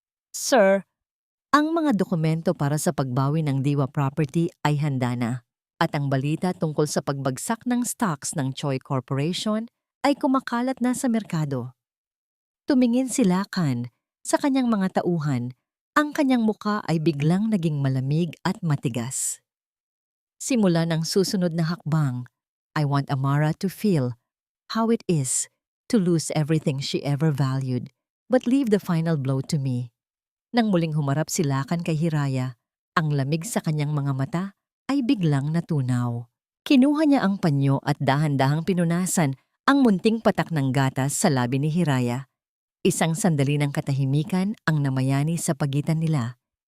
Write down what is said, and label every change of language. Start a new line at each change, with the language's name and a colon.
Filipino: Sir, ang mga dokumento para sa pagbawi ng Diwa Property ay handa na, at ang balita tungkol sa pagbagsak ng stocks ng Choi Corporation ay kumakalat na sa merkado. Tumingin si Lakan sa kanyang mga tauhan, ang kanyang muka ay biglang naging malamig at matigas. Simula ng susunod na hakbang,
English: I want Amara to feel how it is to lose everything she ever valued but leave the final blow to me.
Filipino: Nang muling humarap si Lakan kay Hiraya, ang lamig sa kanyang mga mata ay biglang natunaw. Kinuha niya ang panyo at dahan-dahang pinunasan ang munting patak ng gatas sa labi ni Hiraya. Isang sandali ng katahimikan ang namayani sa pagitan nila.